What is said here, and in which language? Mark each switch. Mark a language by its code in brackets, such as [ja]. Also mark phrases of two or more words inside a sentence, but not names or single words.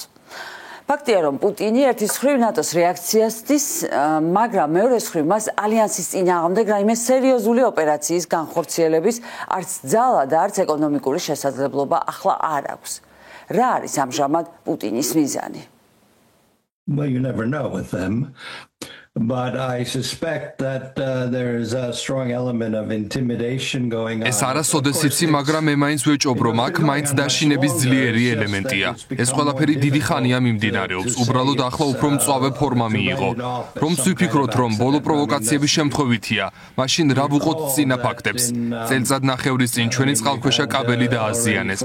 [ka] ფაქტია, რომ პუტინი ერთის მხრივ ნატოს რეაქციას ცდის, მაგრამ მეორეს მხრივ მას ალიანსის წინააღმდეგ რაიმე სერიოზული ოპერაციის განხორციელების არც ძალა და არც ეკონომიკური შესაძლებლობა ახლა არ აქვს. რა არის ამჟამად პუტინის მიზანი? [en] Well, you never know with them. But I suspect that there is a strong element of intimidation going on. [ka] ეს არასოდეს იცი, მაგრამ მე მაინც ვეჭობ, რომ აქ მაინც დაშინების ძლიერი ელემენტია. ეს ყველაფერი დიდი ხანია მიმდინარეობს. უბრალოდ ახლა უფრო მწვავე ფორმა მიიღო. რომც ვიფიქროთ, რომ ბოლო პროვოკაციების შემთხვევითია, მაშინ რა ვუყოთ წინა ფაქტებს. წელიწად ნახევრის წინ ჩვენი წყალქვეშა კაბელი დააზიანეს.